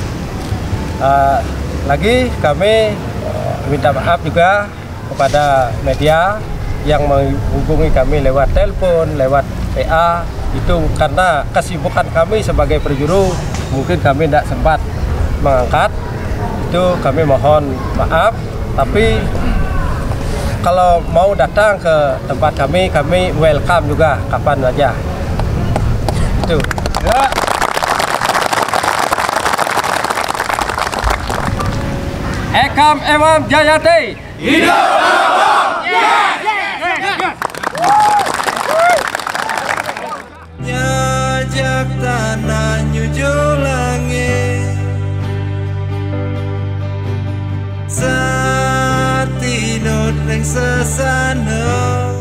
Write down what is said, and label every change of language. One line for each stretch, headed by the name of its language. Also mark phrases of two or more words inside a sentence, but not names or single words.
Indonesian: Lagi kami minta maaf juga kepada media yang menghubungi kami lewat telepon, lewat PA, itu karena kesibukan kami sebagai perjuru mungkin kami tidak sempat mengangkat. Itu kami mohon maaf, tapi kalau mau datang ke tempat kami welcome juga kapan saja. Itu. Ya.
Sanskrit: Ekam Emam Jayate.
Indonesian: Hidup Ramo!
Balinese: Nyajak tanah nyuju langit, satinut ring sesana.